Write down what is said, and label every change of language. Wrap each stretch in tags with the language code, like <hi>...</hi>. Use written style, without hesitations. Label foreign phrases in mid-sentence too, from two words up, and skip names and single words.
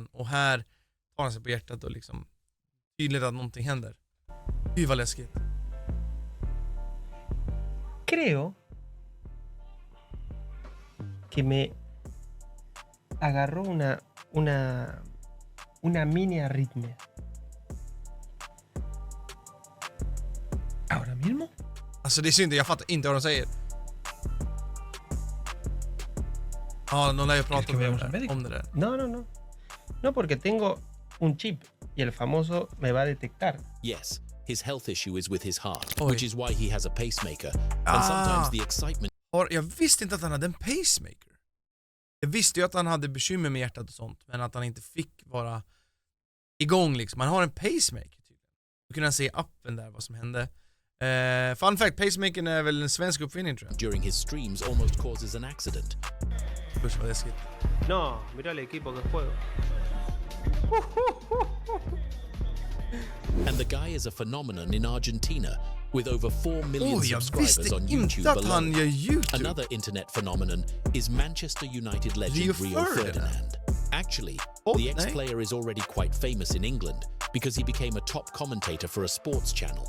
<sv>Och här tar han sig på hjärtat och liksom tydligt att någonting händer. Fy vad läskigt.</sv> <es>Creo que me agarró una mini arritmia. ¿Ahora mismo?</es> <sv>Alltså det är synd, jag fattar inte vad de säger. Ja, någon lär ju prata om det där.</sv> <es>No, porque tengo un chip y el famoso me va a detectar.</es> <en>Yes, his health issue is with his heart, which is why he has a pacemaker. And sometimes the excitement...</en> <sv>Jag visste inte att han hade en pacemaker. Jag visste ju att han hade bekymmer med hjärtat och sånt, men att han inte fick vara igång liksom. Han har en pacemaker tydligen. Då kunde han se appen där, vad som hände.</sv> <en>Fun fact,</en> <sv>pacemakern är väl en svensk uppfinning tror jag.</sv> <en>During his streams almost causes an accident.</en> <sv>Usch vad läskigt.</sv> <es>No, mira el equipo que juego.</es> <en>And the guy is a phenomenon in Argentina with over 4 million subscribers on YouTube alone. Another internet phenomenon is Manchester United legend Rio Ferdinand. Actually, the ex-player is already quite famous in England because he became a top commentator for a sports channel.</en>